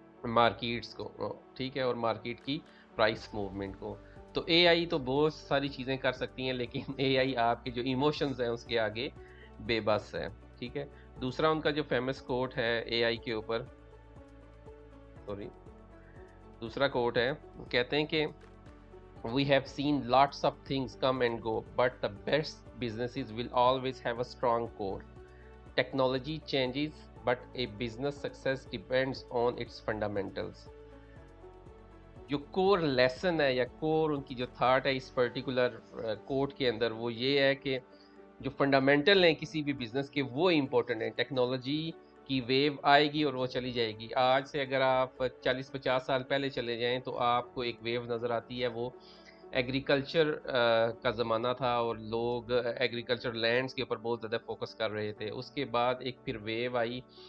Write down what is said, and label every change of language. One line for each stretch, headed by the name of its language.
Urdu: Markets کو۔ ٹھیک ہے، اور مارکیٹ کی پرائس موومنٹ کو۔ تو اے آئی تو بہت ساری چیزیں کر سکتی ہیں، لیکن اے آئی آپ کے جو ایموشنز ہیں اس کے آگے بے بس ہے۔ ٹھیک ہے، دوسرا ان کا جو فیمس کوٹ ہے اے آئی کے اوپر، دوسرا کوٹ ہے، وہ کہتے ہیں کہ
English: We have seen lots of things come and go, but the best businesses will always have a strong core. Technology changes, but a business success depends on its fundamentals.
Urdu: جو کور لیسن ہے یا کور ان کی جو تھاٹ ہے اس particular کوٹ کے اندر، وہ یہ ہے کہ جو فنڈامنٹل ہیں کسی بھی بزنس کے وہ امپورٹنٹ ہیں۔ ٹیکنالوجی کی ویو آئے گی اور وہ چلی جائے گی۔ آج سے اگر آپ 40-50 سال پہلے چلے جائیں تو آپ کو ایک ویو نظر آتی ہے، وہ ایگریکلچر کا زمانہ تھا اور لوگ ایگریکلچر لینڈز کے اوپر بہت زیادہ فوکس کر رہے تھے۔ اس کے بعد ایک پھر ویو آئی